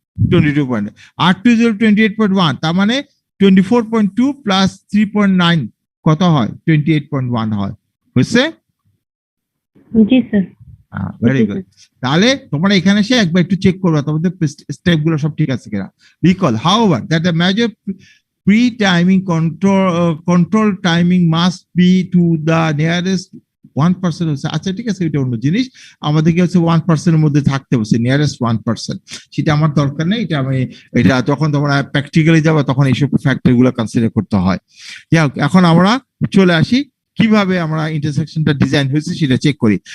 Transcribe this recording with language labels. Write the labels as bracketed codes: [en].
[en] 22. R2 is 28.1, [bn] তার মানে 24.2 plus 3.9 কত হয় 28.1 হয়। হয়েছে? জি স্যার। [en] Very good. [bn] তাহলে তোমরা এখানে এসে একবার একটু চেক করবা তোমাদের স্টেপ গুলো সব ঠিক আছে কিনা। [en] Recall however that the major pre-timing control timing must be to the nearest 1% হচ্ছে। [bn] আচ্ছা ঠিক আছে, এটা অন্য জিনিস, আমাদেরকে হচ্ছে 1% এর মধ্যে থাকতে হচ্ছে, নিয়ারেস্ট 1%, সেটা আমার দরকার নেই। এটা যখন তোমরা প্র্যাকটিক্যালি যাবে তখন এইসব ফ্যাক্টর গুলো কনসিডার করতে হয়। যাই হোক, এখন আমরা চলে আসি কিভাবে আমরা ইন্টারসেকশনটা ডিজাইন হয়েছে সেটা চেক করি।